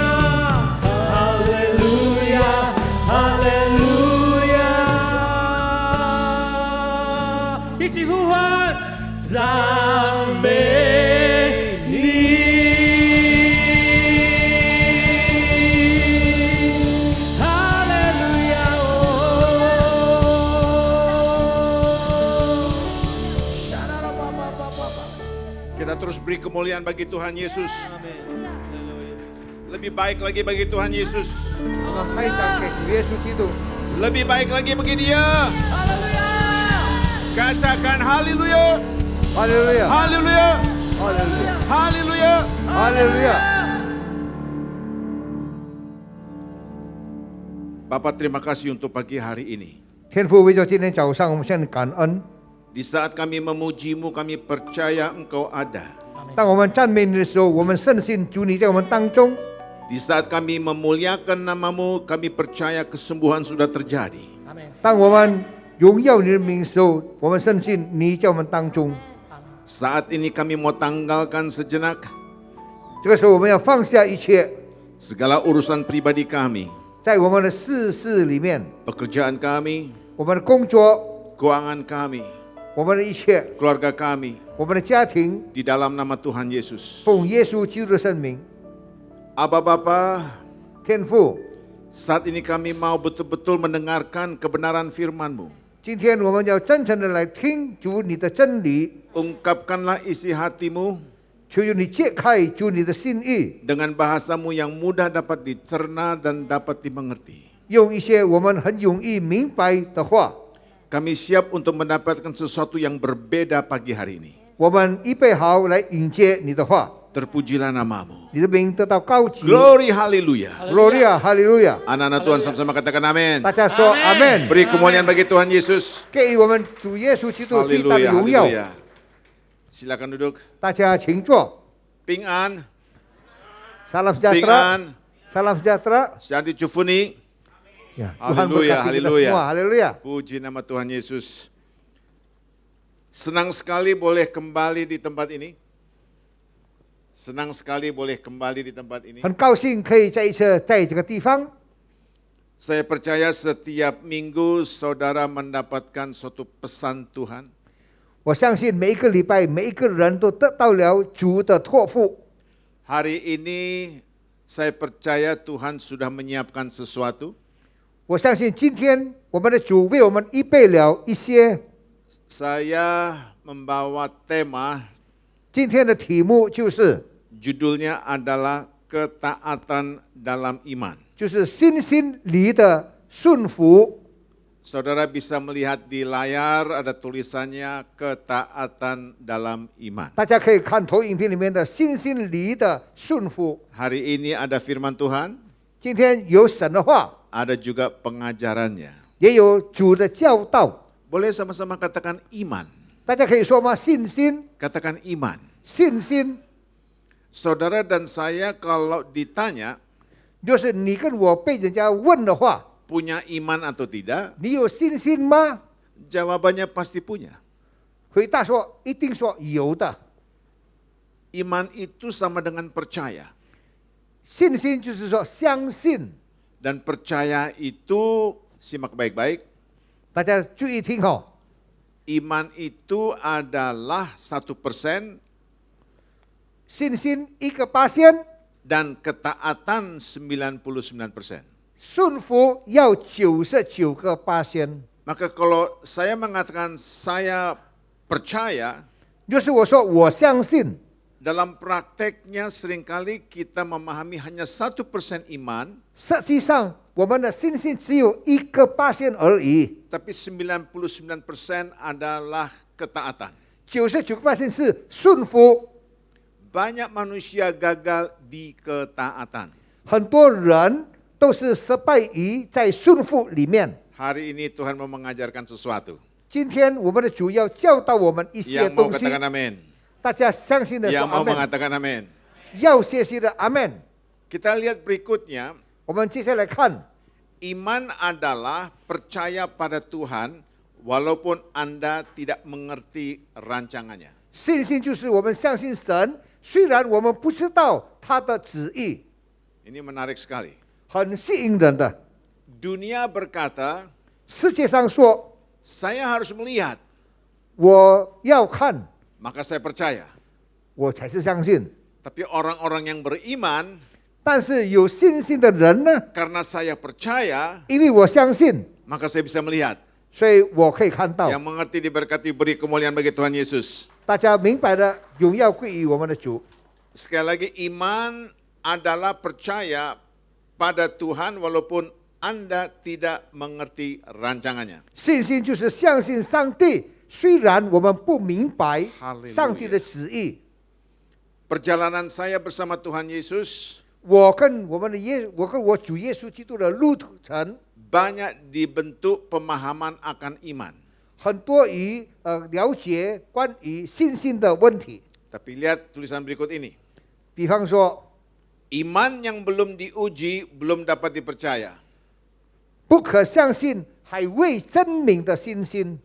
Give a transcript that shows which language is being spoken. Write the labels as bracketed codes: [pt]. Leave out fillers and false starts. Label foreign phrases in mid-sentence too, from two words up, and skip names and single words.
[zh] 哈利路亚，哈利路亚，一起呼唤，赞美你。哈利路亚 [id] Kita terus beri kemuliaan bagi Tuhan Yesus. Lebih baik lagi bagi Tuhan Yesus. [zh] 我们拍掌给主耶稣基督。 [id] Lebih baik lagi bagi Dia. Katakan haleluya. [zh] 哈利路亚， [id] Haleluya. [zh] 哈利路亚， [id] Haleluya. [zh] 哈利路亚。 [id] Bapak terima kasih untuk pagi hari ini. [zh] 天父，为着今天早上，我们向你感恩。 [id] Di saat kami memuji-Mu, kami percaya Engkau ada. [zh] 当我们赞美你的时候，我们深信主你在我们当中。 [id] Di saat kami memuliakan nama-Mu, kami percaya kesembuhan sudah terjadi. [zh] 当我们荣耀你的名的时候，我们深信你在我们当中。 [id] Saat ini kami mau tanggalkan sejenak [zh] 这个时候，我们要放下一切， [id] segala urusan pribadi kami, [zh] 在我们的事里面， [id] pekerjaan kami, [zh] 我们的工作、 [id] keuangan kami, [zh] 我们的一切， [id] keluarga kami [zh] 我们的家庭， [id] di dalam nama Tuhan Yesus. [zh] 奉耶稣基督的圣名， [id] Aba Bapa, [zh] 天父， [id] saat ini kami mau betul-betul mendengarkan kebenaran firman-Mu. [zh] 今天我们要真诚的来听主你的真理， [id] Ungkapkanlah isi hati-Mu [zh] 求你解开主你的心意， [id] dengan bahasamu yang mudah dapat dicerna dan dapat dimengerti. [zh] 用一些我们很容易明白的话， [id] Kami siap untuk mendapatkan sesuatu yang berbeda pagi hari ini. [zh] 我们预备好来迎接你的话， [id] Terpujilah nama-Mu. [zh] 你的名得到高举。 [id] Glory haleluya. [zh] Gloria， 哈利路亚！ [id] Anak-anak Tuhan sama-sama katakan amin. [zh] 大家说阿门。 [id] Beri kemuliaan bagi Tuhan Yesus. [zh] 给予我们主耶稣基督最大的 [id] Haleluya, [zh] 荣耀。 [id] haleluya. Silakan duduk. [zh] 大家请坐。平安, [id] Salam [zh] ping [id] sejahtera. [zh] an, [id] Salam sejahtera. Shanti Chufuni. Ya, Tuhan Haleluya, berkati kita haleluya. semua. Haleluya. Puji nama Tuhan Yesus. Senang sekali boleh kembali di tempat ini. Senang sekali boleh kembali di tempat ini. [zh] 很高兴可以再一次在这个地方。 [id] Saya percaya setiap minggu saudara mendapatkan suatu pesan Tuhan. [zh] 我相信每一个礼拜，每一个人都得到了主的托付。 [id] Hari ini saya percaya Tuhan sudah menyiapkan sesuatu. [zh] 我相信今天我们的主为我们预备了一些。 [id] Saya membawa tema, [zh] 今天的题目就是 [id] judulnya adalah ketaatan dalam iman. [zh] 就是信心里的顺服。 [id] Saudara bisa melihat di layar ada tulisannya ketaatan dalam iman. [zh] 大家可以看投影片里面的信心里的顺服。 [id] Hari ini ada firman Tuhan, [zh] 今天有神的话， [id] ada juga pengajarannya. [zh] 也有主的教导。 [id] Boleh sama-sama katakan iman. [zh] 大家可以说吗？信心， [id] Katakan iman. [zh] 信心， [id] Saudara dan saya kalau ditanya [zh] 就是你跟我被人家问的话， [id] punya iman atau tidak, [zh] 你有信心吗？ [id] jawabannya pasti punya. [zh] 回答说，一定说有的。 [id] Iman itu sama dengan percaya. [zh] 信心就是说相信。 [id] Dan percaya itu, simak baik-baik, [zh] 大家注意听哦， [id] iman itu adalah 1% [zh] 信心1%， [id] dan ketaatan 99%. [zh] 顺服要99%。 [id] Maka kalau saya mengatakan saya percaya, [zh] 就是我说我相信， [id] dalam prakteknya seringkali kita memahami hanya 1% iman, [zh] 实际上我们的信心只有1%而已， [id] tapi 99% adalah ketaatan. [zh] 99% 是顺服。 [id] Banyak manusia gagal di ketaatan. [zh] 很多人都是失败于在顺服里面。 [id] Hari ini Tuhan mau mengajarkan sesuatu. [zh] 今天我们的主要教导我们一些 [id] Yang mau [zh] 东西， [id] katakan amin. [zh] 大家相信的说 [id] Yang [zh] 阿 [id] mau [zh] 门， [id] mengatakan amin. [zh] 要学习的阿门。 [id] Kita lihat berikutnya, [zh] 我们接下来看， [id] iman adalah percaya pada Tuhan walaupun Anda tidak mengerti rancangannya. [zh] 信心就是我们相信神，虽然我们不知道他的旨意， [id] Ini menarik sekali. [zh] 很吸引人的。 [id] Dunia berkata, [zh] 世界上说， [id] saya harus melihat, [zh] 我要看， [id] maka saya percaya. [zh] 我才是相信。 [id] Tapi orang-orang yang beriman, [zh] 但是有信心的人呢， [id] karena saya percaya, [zh] 因为我相信， [id] maka saya bisa melihat. [zh] 所以我可以看到。 [id] Yang mengerti diberkati, beri kemuliaan bagi Tuhan Yesus. [zh] 大家明白的，荣耀归于我们的主。 [id] Sekali lagi, iman adalah percaya pada Tuhan walaupun Anda tidak mengerti rancangannya. [zh] 信心就是相信上帝，虽然我们不明白 [id] Haleluya. [zh] 上帝的旨意。 [id] Perjalanan saya bersama Tuhan Yesus [zh] 我跟我主耶稣基督的路程， [id] banyak dibentuk pemahaman akan iman. [zh] 很多于了解关于信心的问题。 [id] Tapi lihat tulisan berikut ini. [zh] 比方说， [id] Iman yang belum diuji belum dapat dipercaya. [zh] 不可相信还未证明的信心。